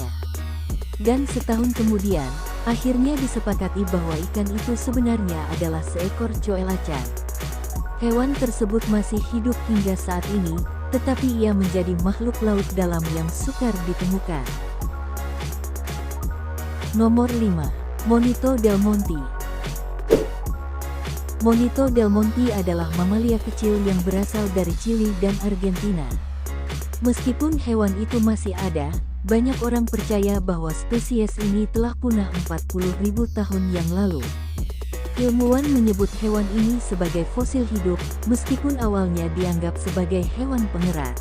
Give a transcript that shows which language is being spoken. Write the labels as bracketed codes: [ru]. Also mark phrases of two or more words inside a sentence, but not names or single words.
[id] Dan setahun kemudian, akhirnya disepakati bahwa ikan itu sebenarnya adalah seekor coelacan. Hewan tersebut masih hidup hingga saat ini, tetapi ia menjadi makhluk laut dalam yang sukar ditemukan. Nomor 5. Monito del Monte. Monito del Monte adalah mamalia kecil yang berasal dari Chili dan Argentina. Meskipun hewan itu masih ada, banyak orang percaya bahwa spesies ini telah punah 40.000 tahun yang lalu. Ilmuwan menyebut hewan ini sebagai fosil hidup, meskipun awalnya dianggap sebagai hewan pengerat.